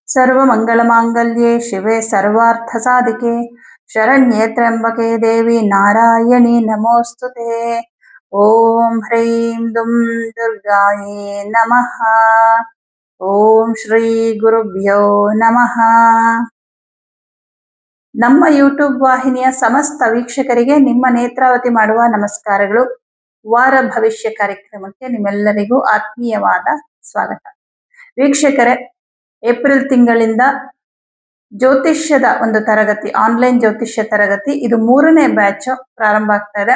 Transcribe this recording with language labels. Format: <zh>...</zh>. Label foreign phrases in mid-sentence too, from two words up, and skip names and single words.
<sa>सर्वमङ्गलमाङ्गल्ये शिवे सर्वार्थसाधिके शरण्ये त्र्यम्बके देवी नारायणी नमोऽस्तुते। ॐ ह्रीं दुं दुर्गायै नमः। ಓಂ ಶ್ರೀ ಗುರುಭ್ಯೋ ನಮಃ.</sa> <kn>ನಮ್ಮ ಯೂಟ್ಯೂಬ್ ವಾಹಿನಿಯ ಸಮಸ್ತ ವೀಕ್ಷಕರಿಗೆ ನಿಮ್ಮ ನೇತ್ರಾವತಿ ಮಾಡುವ ನಮಸ್ಕಾರಗಳು. ವಾರ ಭವಿಷ್ಯ ಕಾರ್ಯಕ್ರಮಕ್ಕೆ ನಿಮ್ಮೆಲ್ಲರಿಗೂ ಆತ್ಮೀಯವಾದ ಸ್ವಾಗತ. ವೀಕ್ಷಕರೇ, ಏಪ್ರಿಲ್ ತಿಂಗಳಿಂದ ಜ್ಯೋತಿಷ್ಯದ ಒಂದು ತರಗತಿ, ಆನ್ಲೈನ್ ಜ್ಯೋತಿಷ್ಯ ತರಗತಿ, ಇದು 3ನೇ ಬ್ಯಾಚ್ ಪ್ರಾರಂಭ ಆಗ್ತಾ ಇದೆ.</kn>